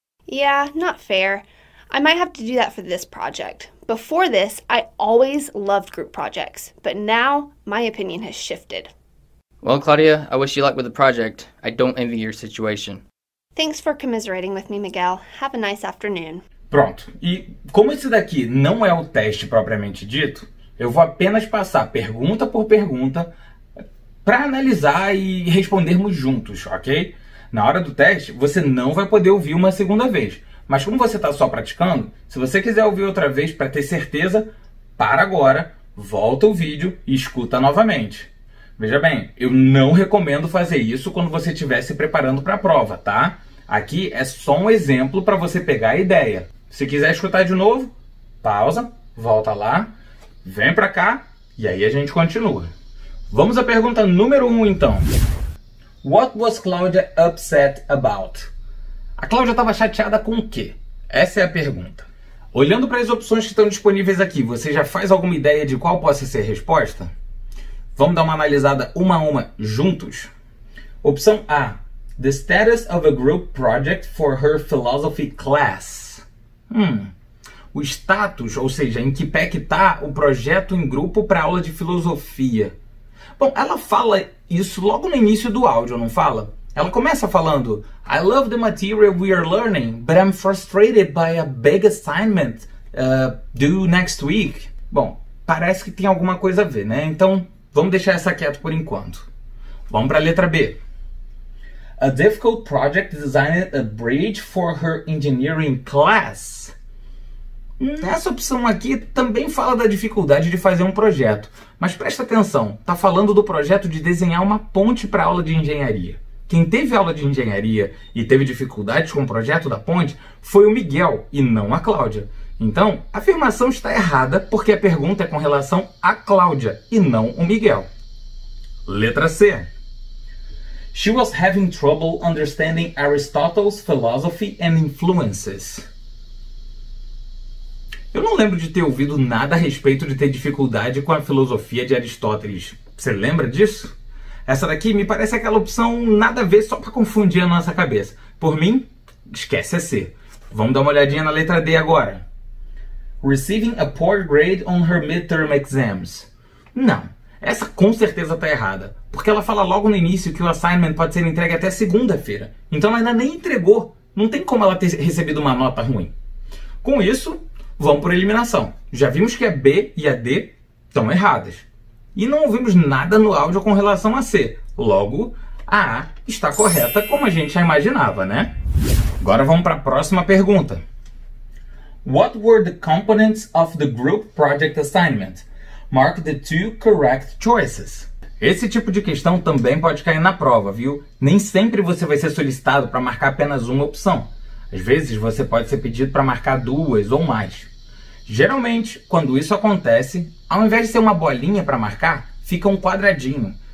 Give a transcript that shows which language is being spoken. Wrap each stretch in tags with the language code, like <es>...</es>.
<en>Yeah, not fair. I might have to do that for this project. Before this, I always loved group projects, but now my opinion has shifted. Well, Claudia, I wish you luck with the project. I don't envy your situation. Thanks for commiserating with me, Miguel. Have a nice afternoon.</en> <pt>Pronto. E como esse daqui não é o teste propriamente dito, eu vou apenas passar pergunta por pergunta para analisar e respondermos juntos, ok? Na hora do teste, você não vai poder ouvir uma segunda vez. Mas como você está só praticando, se você quiser ouvir outra vez para ter certeza, para agora, volta o vídeo e escuta novamente. Veja bem, eu não recomendo fazer isso quando você estiver se preparando para a prova, tá? Aqui é só um exemplo para você pegar a ideia. Se quiser escutar de novo, pausa, volta lá, vem para cá e aí a gente continua. Vamos à pergunta número 1 então.</pt> <en>What was Claudia upset about?</en> <pt>A Cláudia estava chateada com o quê? Essa é a pergunta. Olhando para as opções que estão disponíveis aqui, você já faz alguma ideia de qual possa ser a resposta? Vamos dar uma analisada uma a uma juntos? Opção A.</pt> <en>The status of a group project for her philosophy class.</en> <pt>O status, ou seja, em que pé que está o projeto em grupo para aula de filosofia. Bom, ela fala isso logo no início do áudio, não fala? Ela começa falando,</pt> <en>I love the material we are learning, but I'm frustrated by a big assignment due next week.</en> <pt>Bom, parece que tem alguma coisa a ver, né? Então, vamos deixar essa quieto por enquanto. Vamos para a letra B.</pt> <en>A difficult project designed a bridge for her engineering class.</en> <pt>Essa opção aqui também fala da dificuldade de fazer um projeto. Mas presta atenção, está falando do projeto de desenhar uma ponte para a aula de engenharia. Quem teve aula de engenharia e teve dificuldades com o projeto da ponte foi o Miguel e não a Cláudia. Então, a afirmação está errada porque a pergunta é com relação a Cláudia e não o Miguel. Letra C.</pt> <en>She was having trouble understanding Aristotle's philosophy and influences.</en> <pt>Eu não lembro de ter ouvido nada a respeito de ter dificuldade com a filosofia de Aristóteles. Você lembra disso? Essa daqui me parece aquela opção nada a ver só para confundir a nossa cabeça. Por mim, esquece a C. Vamos dar uma olhadinha na letra D agora.</pt> <en>Receiving a poor grade on her midterm exams.</en> <pt>Não, essa com certeza está errada. Porque ela fala logo no início que o assignment pode ser entregue até segunda-feira. Então ela ainda nem entregou. Não tem como ela ter recebido uma nota ruim. Com isso, vamos por eliminação. Já vimos que a B e a D estão erradas. E não ouvimos nada no áudio com relação a C. Logo, a A está correta como a gente já imaginava, né? Agora vamos para a próxima pergunta.</pt> <en>What were the components of the group project assignment? Mark the two correct choices.</en> <pt>Esse tipo de questão também pode cair na prova, viu? Nem sempre você vai ser solicitado para marcar apenas uma opção. Às vezes você pode ser pedido para marcar duas ou mais. Geralmente, quando isso acontece, ao invés de ser uma bolinha para marcar, fica um quadradinho.</pt>